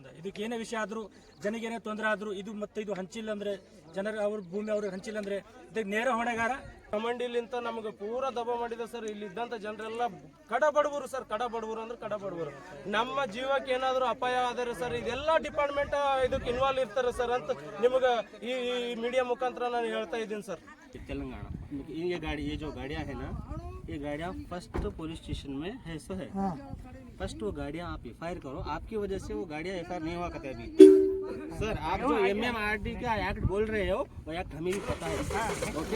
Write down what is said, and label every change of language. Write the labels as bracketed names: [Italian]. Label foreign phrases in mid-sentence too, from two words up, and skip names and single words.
[Kannada] ಇದಕ್ಕೆ ಏನೇ ವಿಷಯ ಆದರೂ, ಜನಗೇನೇ ತೊಂದರೆ ಆದರೂ, ಇದು ಮತ್ತೆ ಇದು ಹಂಚಿಲ್ಲ ಅಂದ್ರೆ, ಜನರ ಅವ್ರ ಭೂಮಿ ಅವ್ರಿಗೆ ಹಂಚಿಲ್ಲ ಅಂದ್ರೆ ಇದಕ್ಕೆ ನೇರ ಹೊಣೆಗಾರ ಕಮಂಡಿಲಿಂತ ನಮಗೆ ಪೂರಾ ದಬ ಮಾಡಿದೆ ಸರ್. ಇಲ್ಲಿ ಇದ್ದಂಥ ಜನರೆಲ್ಲ ಕಡ ಬಡವರು ಸರ್, ಕಡ ಬಡವರು ಅಂದ್ರೆ ಕಡ ಬಡವರು. ನಮ್ಮ ಜೀವಕ್ಕೆ ಏನಾದರೂ ಅಪಾಯ ಆದರೆ ಸರ್ ಇದೆಲ್ಲ ಡಿಪಾರ್ಟ್ಮೆಂಟ್ ಇದಕ್ಕೆ ಇನ್ವಾಲ್ವ್ ಇರ್ತಾರೆ ಸರ್ ಅಂತ ನಿಮಗೆ ಈ ಮೀಡಿಯಾ ಮುಖಾಂತರ ನಾನು ಹೇಳ್ತಾ ಇದ್ದೀನಿ ಸರ್. [Hindi] तेलंगाना ये जो गाड़ियाँ है ना, ये गाड़ियाँ [English] first police station [Hindi] में है सो है। फर्स्ट वो गाड़ियाँ आप एफआईआर करो, आपकी वजह से वो गाड़ियाँ एफआईआर नहीं हुआ करते अभी सर। आप जो MMRD का एक्ट बोल रहे हो वो एक्ट हमें भी पता है, ओके।